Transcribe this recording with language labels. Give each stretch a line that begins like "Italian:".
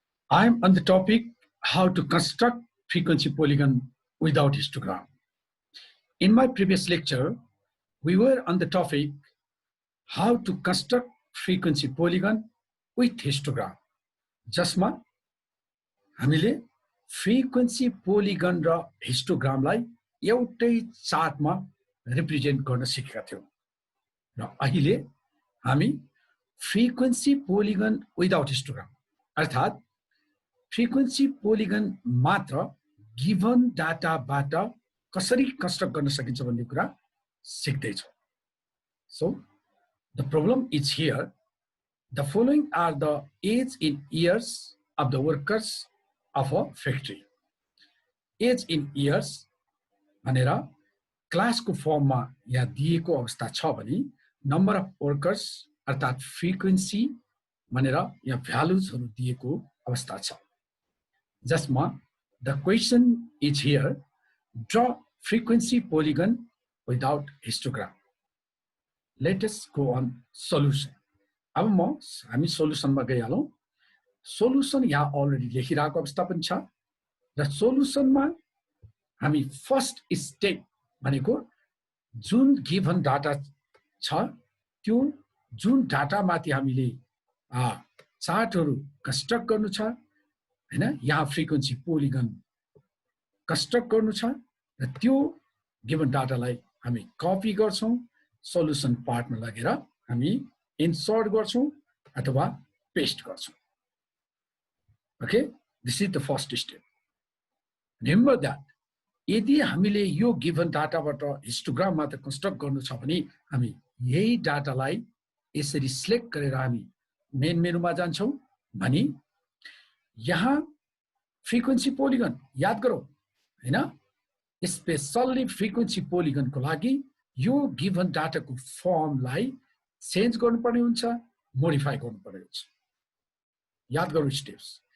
English: I'm on the topic how to construct frequency polygon without histogram. In my previous lecture, we were on the topic how to construct frequency polygon with histogram.
Nepali: जसमा हामीले frequency polygon र histogramलाई एउटै चार्टमा represent गर्न सिकेका थियौं र अहिले हामी frequency polygon without histogram अर्थात frequency polygon मात्र given data बाट कसरी कन्स्ट्रक्ट गर्न सकिन्छ भन्ने कुरा सिक्दै छौं.
English: So the problem is here. The following are the age in years of the workers of a factory.
Nepali: Age in years भनेर क्लासको फर्ममा यहाँ दिएको अवस्था छ भने नम्बर अफ वर्कर्स अर्थात फ्रिक्वेन्सी भनेर यहाँ भ्यालुजहरु दिएको अवस्था छ. जसमा
English: the question is here, draw frequency polygon without histogram. Let us go on solution.
Nepali: अब हामी सोलुसनमा गइहालौं. सोलुसन यहाँ अलरेडी लेखिरहेको अवस्था पनि छ र सोलुसनमा हामी फर्स्ट स्टेप भनेको जुन गिभन डाटा छ त्यो जुन डाटा माथि हामीले चार्टहरु कन्स्ट्रक्ट गर्नु छ हैन, यहाँ फ्रिक्वेन्सी पोलिगन कन्स्ट्रक्ट गर्नु छ र त्यो गिभन डाटालाई हामी कपी गर्छौं, सोलुसन पार्टमा लगेर हामी इन्सर्ट गर्छौं अथवा पेस्ट गर्छौं.
English: Okay, this is the first step. Remember that
Nepali: यदि हामीले यो गिभन डाटाबाट हिस्टोग्राम मात्र कन्स्ट्रक्ट गर्नु छ भने हामी यही डाटालाई यसरी सिलेक्ट गरेर हामी मेन मेनुमा जान्छौं भने यहाँ फ्रिक्वेन्सी पोलिगन याद गरौ हैन, स्पेशली फ्रिक्वेन्सी पोलिगनको लागि यो गिभन डाटाको फर्मलाई चेन्ज गर्नुपर्ने हुन्छ, मोडिफाई गर्नुपर्ने हुन्छ. याद गरौ स्टेप्स.